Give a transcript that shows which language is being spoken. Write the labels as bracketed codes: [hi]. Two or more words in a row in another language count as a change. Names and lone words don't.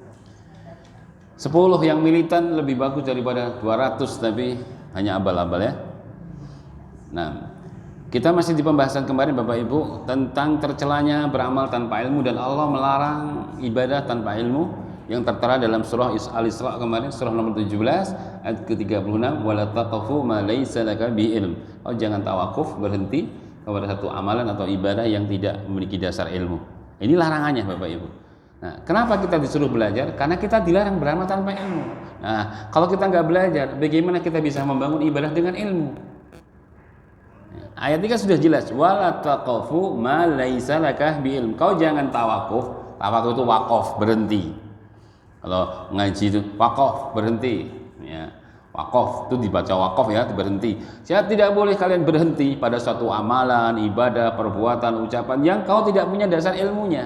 [id] 10 yang militan lebih bagus daripada 200 tapi hanya abal-abal ya. Nah, kita masih di pembahasan kemarin Bapak Ibu tentang tercelanya beramal tanpa ilmu, dan Allah melarang ibadah tanpa ilmu yang tertera dalam surah Al-Isra kemarin, surah nomor 17 ayat ke-36, [ar] ولا تقف ما ليس لك بعلم. [id] Oh, jangan tawakuf, berhenti kepada satu amalan atau ibadah yang tidak memiliki dasar ilmu. Ini larangannya Bapak Ibu. Nah, kenapa kita disuruh belajar? Karena kita dilarang beramal tanpa ilmu. Nah, kalau kita nggak belajar, bagaimana kita bisa membangun ibadah dengan ilmu? Ayat ini kan sudah jelas, [ar] ولا تقف ما ليس لك بعلم. [id] Kau jangan tawakuf. Tawakuf itu wakaf, berhenti. Kalau ngaji itu wakaf, berhenti ya. Wakaf itu dibaca wakaf ya, berhenti. Saya tidak boleh kalian berhenti pada suatu amalan, ibadah, perbuatan, ucapan yang kau tidak punya dasar ilmunya.